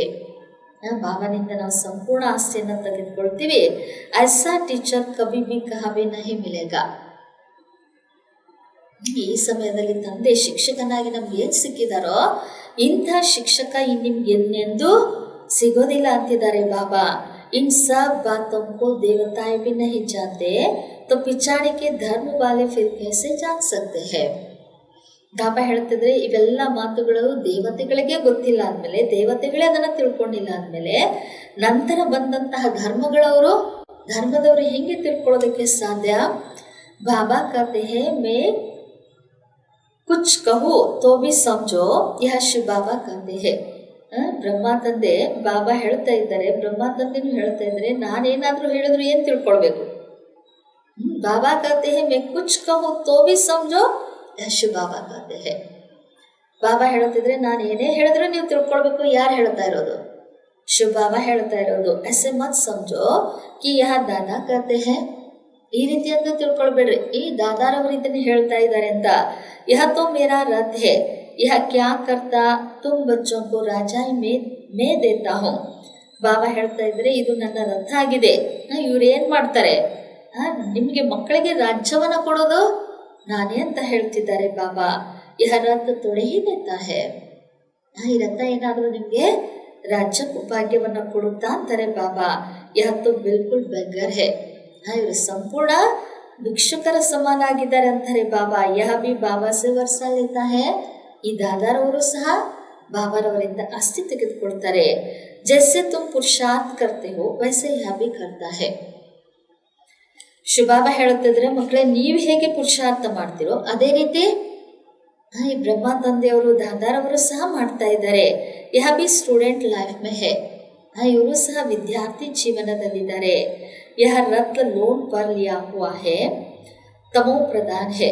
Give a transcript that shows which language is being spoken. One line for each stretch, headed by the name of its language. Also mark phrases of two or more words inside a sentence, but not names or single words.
Kannada: ಬಾಬಾನಿಂದ ನಾವು ಸಂಪೂರ್ಣ ಆಸ್ತಿಯನ್ನು ತೆಗೆದುಕೊಳ್ತೀವಿ.
Hindi: ऐसा टीचर कभी भी कहीं भी नहीं मिलेगा.
Kannada: ಈ ಸಮಯದಲ್ಲಿ ತಂದೆ ಶಿಕ್ಷಕನಾಗಿ ನಮ್ಗೆ ಏನು ಸಿಕ್ಕಿದಾರೋ ಇಂಥ ಶಿಕ್ಷಕ ನಿಮ್ಗೆ ಎಂದೆಂದೂ ಸಿಗೋದಿಲ್ಲ ಅಂತಿದ್ದಾರೆ ಬಾಬಾ.
Hindi: इन सब बातों को देवताएं भी नहीं जानते तो पिछाड़ी के धर्म वाले फिर कैसे जान सकते हैं.
Kannada: ಬಾಬಾ ಹೇಳ್ತಿದ್ರೆ ಇವೆಲ್ಲ ಮಾತುಗಳು ದೇವತೆಗಳಿಗೆ ಗೊತ್ತಿಲ್ಲ ಅಂದಮೇಲೆ, ದೇವತೆಗಳೇ ಅದನ್ನು ತಿಳ್ಕೊಂಡಿಲ್ಲ ಅಂದಮೇಲೆ, ನಂತರ ಬಂದಂತಹ ಧರ್ಮದವರು ಹೆಂಗೆ ತಿಳ್ಕೊಳ್ಳೋದಕ್ಕೆ ಸಾಧ್ಯ.
Hindi: ಬಾಬಾ कहते हैं मैं कुछ कहूँ तो भी समझो यह शिव बाबा कहते हैं.
Kannada: ಬ್ರಹ್ಮ ತಂದೆ ಬಾಬಾ ಹೇಳ್ತಾ ಇದ್ದಾರೆ, ಬ್ರಹ್ಮ ತಂದೆನೂ ಹೇಳ್ತಾ ಇದ್ದಾರೆ, ನಾನೇನಾದರೂ ಹೇಳಿದ್ರು ಏನು ತಿಳ್ಕೊಳ್ಬೇಕು.
Hindi: ಬಾಬಾ कहते हैं मैं कुछ कहूँ तो भी समझो यह शिव बाबा कहते हैं.
Kannada: ಬಾಬಾ ಹೇಳ್ತಿದ್ರೆ ನಾನು ಏನೇ ಹೇಳಿದ್ರು ನೀವು ತಿಳ್ಕೊಳ್ಬೇಕು. ಯಾರು ಹೇಳ್ತಾ ಇರೋದು? ಶಿವ ಬಾಬಾ ಹೇಳ್ತಾ ಇರೋದು.
Hindi: ऐसे मत समझो कि यह दादा कहते हैं.
Kannada: ಈ ರೀತಿ ಅಂತ ತಿಳ್ಕೊಳ್ಬೇಡ್ರಿ, ಈ ದಾದಾರವರು ಇದನ್ನು ಹೇಳ್ತಾ ಇದ್ದಾರೆ ಅಂತ.
Hindi: यह तो मेरा रथ है, यह क्या करता तुम बच्चों को राजाई में देता हूँ.
Kannada: ಬಾಬಾ ಹೇಳ್ತಾ ಇದ್ರೆ ಇದು ನನ್ನ ರಥ ಆಗಿದೆ, ಇವ್ರು ಏನು ಮಾಡ್ತಾರೆ, ನಿಮಗೆ ಮಕ್ಕಳಿಗೆ ರಾಜ್ಯವನ್ನು ಕೊಡೋದು ನಾನೇ ಅಂತ ಹೇಳ್ತಿದ್ದಾರೆ ಬಾಬಾ.
Hindi: यह रथ थोड़े ही देता है.
Kannada: ಈ ರಥ ಏನಾದರೂ ನಿಮಗೆ ರಾಜ್ಯ ಭಾಗ್ಯವನ್ನು ಕೊಡುತ್ತಾ ಅಂತಾರೆ ಬಾಬಾ.
Hindi: यह तो बिल्कुल बेगर है.
Kannada: ಇವರು ಸಂಪೂರ್ಣ ಭಿಕ್ಷುಕರ ಸಮಾನ ಆಗಿದ್ದಾರೆ ಅಂತಾರೆ ಬಾಬಾ.
Hindi: यह भी बाबा से वर्षा लेता है.
Kannada: ಈ ದಾದಾರವರು ಸಹ ಬಾಬಾರವರಿಂದ ಆಸ್ತಿ ತೆಗೆದುಕೊಳ್ತಾರೆ.
Hindi: जैसे तुम पुरुषार्थ करते हो वैसे यह भी करता है.
Kannada: ಶಿವಬಾಬಾ ಹೇಳುತ್ತಿದ್ರೆ, ಮಕ್ಕಳೇ ನೀವು ಹೇಗೆ ಪುರುಷಾರ್ಥ ಮಾಡ್ತೀರೋ ಅದೇ ರೀತಿ ಈ ಬ್ರಹ್ಮ ತಂದೆಯವರು ದಾದಾರವರು ಸಹ ಮಾಡ್ತಾ ಇದ್ದಾರೆ.
Hindi: यह भी
English: student life
Hindi: में है.
Kannada: ಇವರು ಸಹ ವಿದ್ಯಾರ್ಥಿ ಜೀವನದಲ್ಲಿದ್ದಾರೆ.
Hindi: यह रथ लोन पर लिया हुआ है तमो प्रधान है.